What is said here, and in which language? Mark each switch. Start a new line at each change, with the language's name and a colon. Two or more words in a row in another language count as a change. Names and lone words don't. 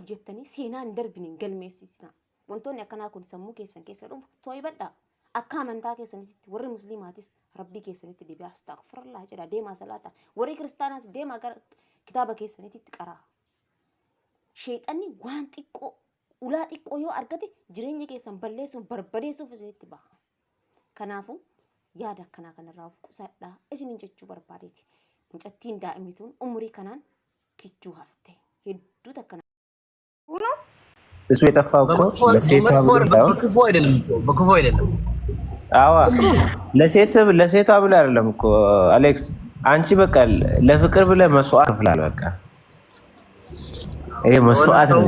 Oromo: jettanii seenaan darbiniin galmeessisna wantoonni akkanaa kun sammuu keessan keessa dhufu too'ibadhaa akka amantaa keessanitti warri musliimaatis rabbii keessanitti deebi'aa astaghfirullah jedha deemaa salaata warri kiristaanaas deemaa gara kitaaba keessanitti qaraa sheexanni waan xiqqoo ulaa xiqqoo yoo argate jireenya keessan balleessuuf barbadeessuuf isinitti baha kanaafu yaada akkanaa kanarraa of qusadhaa isinin jechuu barbaadeeti mucattiin daa'imnituun umurii kanaan kichuu hafte hedduu takkana
Amharic: እሱ የጠፋው እኮ ለሴቷ በክፉ አይደለም አዋ ለሴቷ ብለ አይደለም እኮ አሌክስ አንቺ በቃ ለፍቅር ብለ መስዋዕት ፍላል በቃ ይሄ መስዋዕት ነው